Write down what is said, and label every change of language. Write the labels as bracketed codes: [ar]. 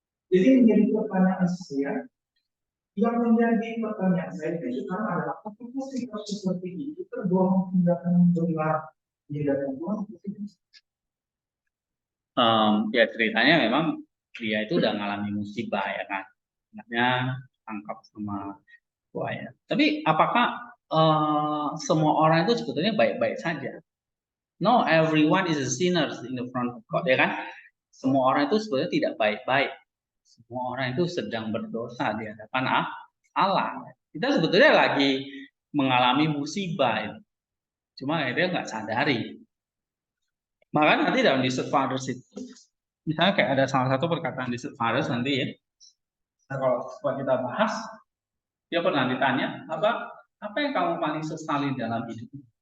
[id] Jadi menjadi pertanyaan saya, yang menjadi pertanyaan saya itu sekarang adalah apakah sikap seperti itu tergolong tindakan benar di dalam Tuhan? Ya ceritanya memang dia itu udah ngalami musibah ya kan, anaknya tangkap sama buaya. Tapi apakah semua orang itu sebetulnya baik-baik saja? [en] No, everyone is a sinner in the front of God, [id] ya kan? Semua orang itu sebetulnya tidak baik-baik. Semua orang itu sedang berdosa di hadapan Allah. Kita sebetulnya lagi mengalami musibah, cuma dia nggak sadari. Maka nanti dalam Desert Fathers itu, misalnya kayak ada salah satu perkataan Desert Fathers nanti ya, kalau kita bahas, dia pernah ditanya, apa yang kamu paling sesali dalam hidup?